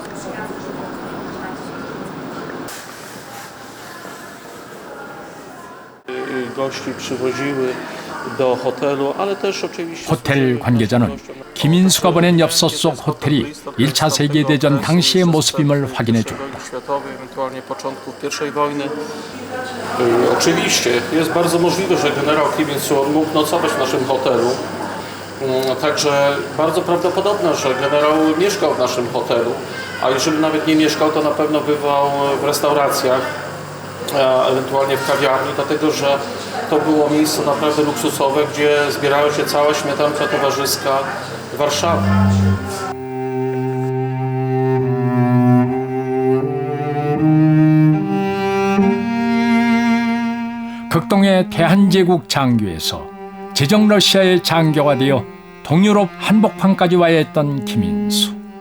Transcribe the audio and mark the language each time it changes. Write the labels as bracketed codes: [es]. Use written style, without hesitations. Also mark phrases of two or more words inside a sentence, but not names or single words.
[ko] 호텔 관계자는 김인수가 보낸 엽서 속 호텔이 1차 세계대전 당시의 모습임을 확인해 줬다. [pl] Oczywiście, jest bardzo możliwe, że generał Kim Il-sung mógł nocować w naszym hotelu. Także bardzo prawdopodobne, że generał mieszkał w naszym hotelu, a jeżeli nawet nie mieszkał, to na pewno bywał w restauracjach, ewentualnie w kawiarni, dlatego że to było miejsce naprawdę luksusowe, gdzie zbierała się cała śmietanka towarzyska Warszawy. [ko] 극동의 대한제국 장교에서 제정 러시아의 장교가 되어 동유럽 한복판까지 와야 했던 김인수.